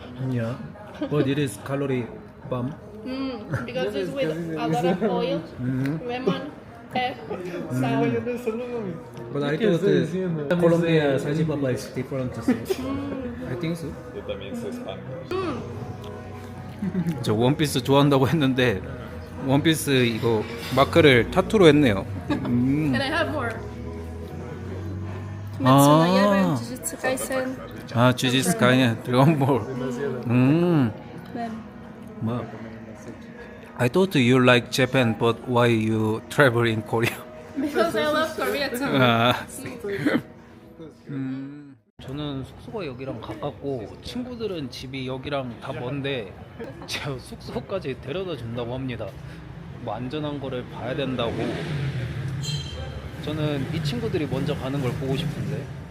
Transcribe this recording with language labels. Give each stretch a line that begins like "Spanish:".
English: Yeah, but it is calorie bomb. Because it's with a lot of oil, lemon, egg, sour. But I thought Colombia salchipapa is different. So I think so.
Spanish: Yo también sé Spanish.
Korean: 저 원피스 좋아한다고 했는데 원피스 이거 마크를 타투로 했네요.
English: Can I have more? Kimetsu no Ah.
Japanese: Yaiba, Jujutsu Kaisen.
Korean: 아, 주짓수 가이네. 드래곤볼.
English: Then
Korean: 뭐.
English: I thought you like Japan, but why you travel in Korea? because I love Korea too. 아,
Korean: 저는 숙소가 여기랑 가깝고 친구들은 집이 여기랑 다 먼데 제가 숙소까지 데려다 준다고 합니다. 뭐 안전한 거를 봐야 된다고. 저는 이 친구들이 먼저 가는 걸 보고 싶은데.